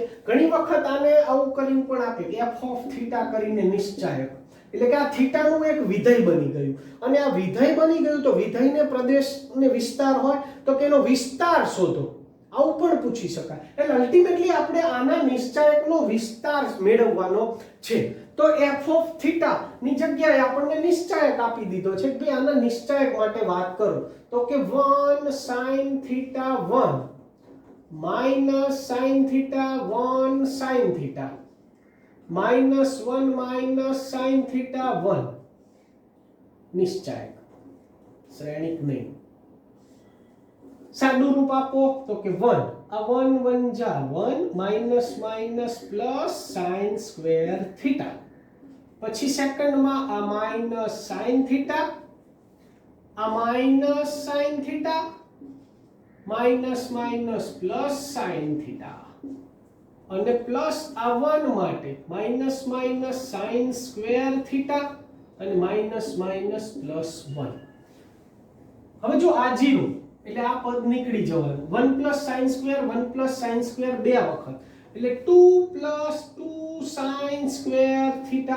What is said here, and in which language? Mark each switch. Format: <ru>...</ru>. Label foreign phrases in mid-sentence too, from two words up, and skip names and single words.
<gu>ઘણી વખત આને આવું કરીને પણ આપે કે</gu> <en>f of theta</en> <gu>કરીને નિશ્ચાયક એટલે કે આ થીટાનું એક વિધેય બની ગયું અને આ વિધેય બની ગયું તો વિધેયને પ્રદેશ ને વિસ્તાર હોય તો કે એનો વિસ્તાર શોધો. આવું પણ પૂછી શકાય. એટલે અલ્ટિમેટલી આપણે આના નિશ્ચાયકનો વિસ્તાર મેળવવાનો છે. તો</gu> <en>f of theta</en> <gu>ની જગ્યાએ આપણને નિશ્ચાયક આપી દીધો છે કે આના નિશ્ચાયક માટે વાત કરો તો કે</gu> <en>1 sin theta 1 minus sin theta 1 sin theta minus 1 minus sin theta 1</en> <gu>નિશ્ચાયક શ્રેણિક નહીં. સાદું રૂપ આપો તો કે 1 આ 1 1 જા</gu> <en>1 minus minus plus sin square theta.</en> <gu>પછી સેકન્ડમાં આ</gu> <en>minus sin theta આ minus sin theta minus minus plus sin theta અને પ્લસ આ 1 માટે minus minus sin square theta અને minus minus plus 1.</en> <gu>હવે જો આ 0 એટલે આ પદ નીકળી જવાનું</gu> <en>1 plus sin square 1 plus sin square</en> <gu>બે વખત એટલે</gu> <en>2 plus 2 sin square theta.</en>